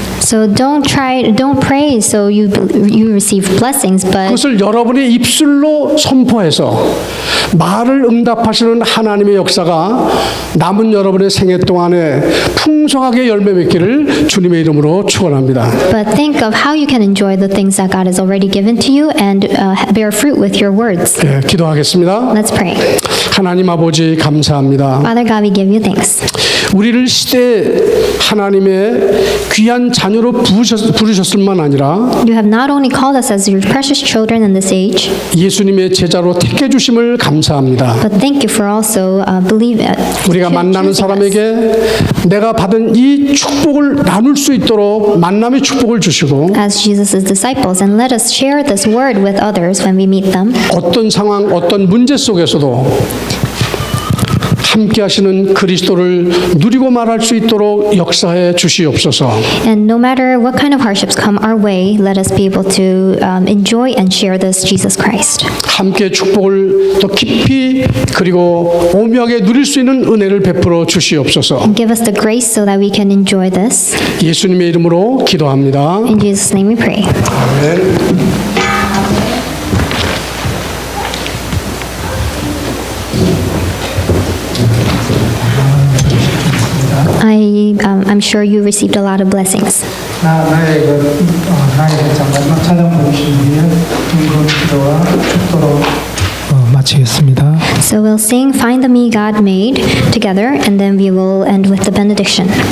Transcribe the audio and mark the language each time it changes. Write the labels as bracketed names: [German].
[English] So don't pray so you receive blessings, but [Korean] 그것을 여러분의 입술로 선포해서 말을 응답하시는 하나님의 역사가 남은 여러분의 생애 동안에 풍성하게 열매 맺기를 주님의 이름으로 축원합니다. [English] but think of how you can enjoy the things that God has already given to you and bear fruit with your words. [Korean] 예, 기도하겠습니다. [English] Let's pray. [Korean] 하나님 아버지 감사합니다. [English] Father God, we give you thanks. [Korean] 우리를 시대 하나님의 귀한 자녀로 부르셨을만 아니라 [English] You have not only called us as your precious children in this age, [Korean] 예수님의 제자로 택해 주심을 감사합니다. [English] but thank you for also [Korean] 우리가 만나는 사람에게 내가 받은 이 축복을 나눌 수 있도록 만남의 축복을 주시고 [English] as Jesus' disciples, and let us share this word with others when we meet them. [Korean] 어떤 상황, 어떤 문제 속에서도 함께 하시는 그리스도를 누리고 말할 수 있도록 역사해 주시옵소서. [English] And no matter what kind of hardships come our way, let us be able to enjoy and share this Jesus Christ. [Korean] 함께 축복을 더 깊이 그리고 오묘하게 누릴 수 있는 은혜를 베풀어 주시옵소서. [English] And give us the grace so that we can enjoy this. [Korean] 예수님의 이름으로 기도합니다. [English] In Jesus' name we pray. I'm sure you received a lot of blessings. [Korean] 나의 마지막 찬양 부르신 뒤에 기도와 축도로 마치겠습니다. [English] So we'll sing Find the Me God Made together, and then we will end with the benediction.